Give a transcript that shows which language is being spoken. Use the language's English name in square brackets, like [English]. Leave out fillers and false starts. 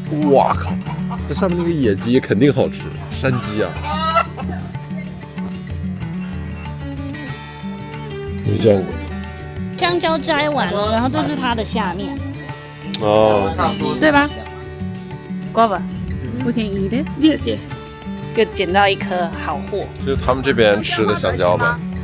[Chinese] 哇靠！這上面那個野雞肯定好吃，山雞啊。沒見過。香蕉摘完了，然後這是它的下面。哦，對吧？ [English] Guava, we can eat it. Yes, yes. [Chinese] 就撿到一顆好貨。就是他們這邊吃的香蕉吧。